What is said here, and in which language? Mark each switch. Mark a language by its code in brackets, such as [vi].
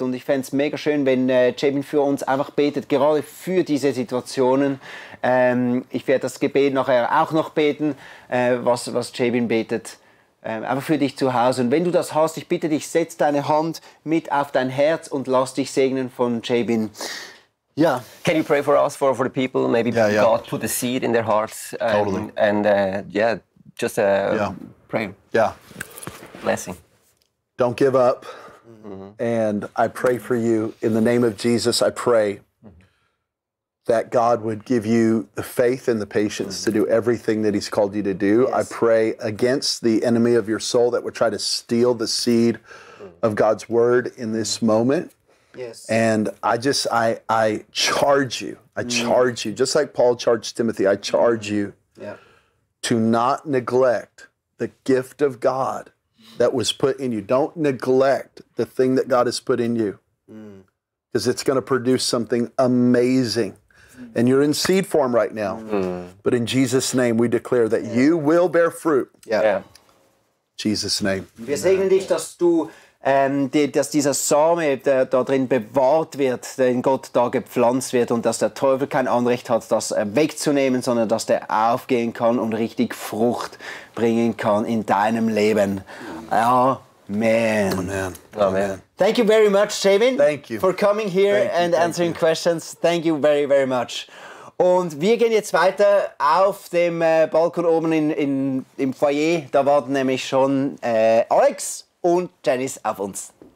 [de] Und ich fände es mega schön, wenn Jabin für uns einfach betet, gerade für diese Situationen. Ich werde das Gebet nachher auch noch beten, was Jabin betet. Einfach für dich zu Hause. Und wenn du das hast, ich bitte dich, setz deine Hand mit auf dein Herz und lass dich segnen von Jabin. Ja. [en] Can you pray for us, for the people? Maybe Yeah. God put a seed in their hearts. Totally. And just pray. Yeah. Blessing. Don't give up. And I pray for you. In the name of Jesus, I pray that God would give you the faith and the patience to do everything that He's called you to do. Yes. I pray against the enemy of your soul that would try to steal the seed of God's word in this moment. Yes. And I charge you. I charge you, just like Paul charged Timothy, I charge you Yeah. to not neglect the gift of God that was put in you. Don't neglect the thing that God has put in you, because it's going to produce something amazing. And you're in seed form right now. But in Jesus' name, we declare that you will bear fruit. Yeah. Jesus' name. [de] Wir segnen dich, dass dass dieser Same da drin bewahrt wird, der in Gott da gepflanzt wird und dass der Teufel kein Anrecht hat, das wegzunehmen, sondern dass der aufgehen kann und richtig Frucht bringen kann in deinem Leben. [en] Amen. Amen. Amen. Thank you very much, Jabin, Thank you. for coming here and answering questions. Thank you very, very much. [de] Und wir gehen jetzt weiter auf dem Balkon oben im Foyer. Da warten nämlich schon Alex und Janice auf uns.